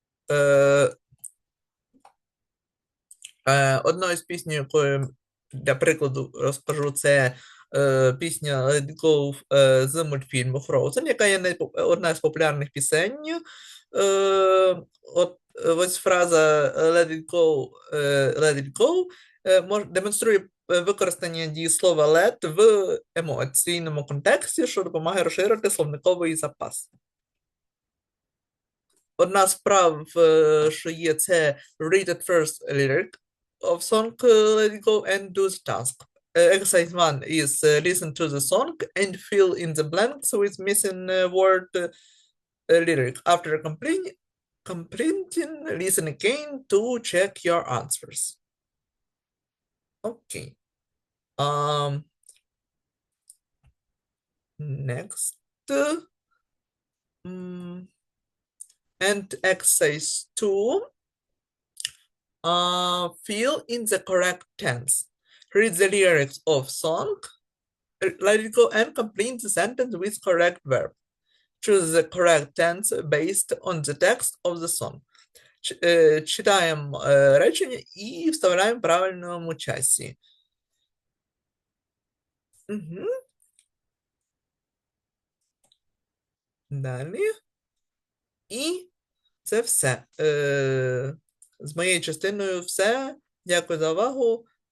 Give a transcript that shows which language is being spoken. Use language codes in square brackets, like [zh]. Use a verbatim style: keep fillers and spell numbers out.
[uk] Е, Е, Одною з пісень, якою для прикладу розкажу, це е, пісня Let It Go е, з мультфільму Frozen, яка є найпо- одна з популярних пісень. Е, от, е, ось фраза е, [en] Let it go, е, let it go [uk] е, мож- демонструє е, використання дієслова let в емоційному контексті, що допомагає розширити словниковий запас. Одна з прав, е, що є, це [en] read at first lyric of song, е, let it go and do the task. Е, Exercise one is е, listen to the song and fill in the blanks with missing е, word е, lyric. After completing, completing, listen again to check your answers. Окей. Um, Next. М, And exercise two. Uh, fill in the correct tense. Read the lyrics of song. Let it go and complete the sentence with correct verb. Choose the correct tense based on the text of the song. [uk] Ч- е, Читаємо е, речення і вставляємо в правильному часі. Мгм. Далі. І це все. Е, З моєю частиною все. Дякую за увагу.